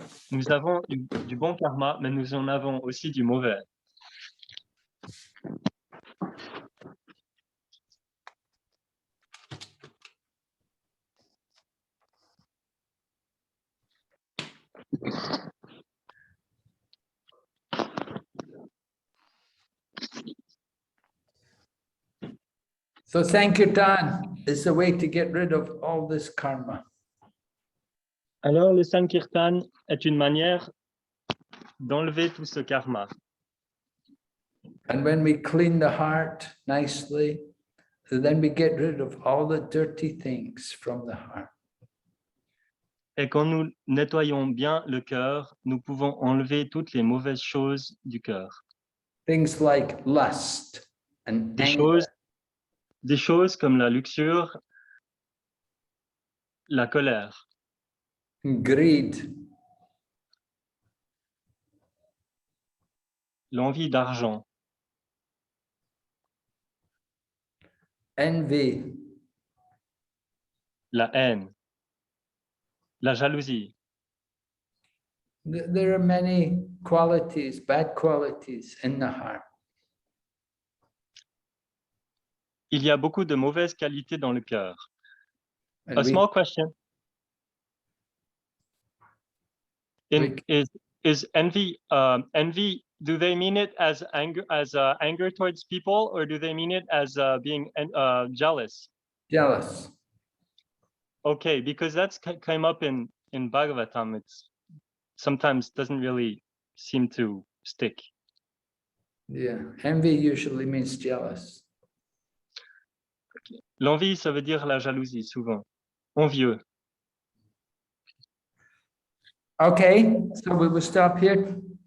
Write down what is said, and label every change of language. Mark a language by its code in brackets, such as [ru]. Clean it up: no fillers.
[fr] Nous avons du bon karma, mais nous en avons aussi du mauvais. [en] So Sankirtan is the way to get rid of all this karma. [fr] Alors, le Sankirtan est une manière d'enlever tout ce karma. [en] And when we clean the heart nicely, then we get rid of all the dirty things from the heart. [fr] Et quand nous nettoyons bien le cœur, nous pouvons enlever toutes les mauvaises choses du cœur. [en] Things like lust and anger, [fr] Des choses comme la luxure, la colère, [en] greed, [fr] l'envie d'argent, [en] envy, [fr] la haine, la jalousie. [en] There are many qualities, bad qualities in the heart. [fr] Il y a beaucoup de mauvaises qualités dans le cœur. [en] And A we- small question. Is envy, envy, do they mean it as anger towards people, or do they mean it as being jealous? jealous. Okay, because that's came up in Bhagavatam. It's sometimes doesn't really seem to stick. Yeah, envy usually means jealous. [fr] L'envie, ça veut dire la jalousie, souvent. Envieux. [en] Okay, so we will stop here.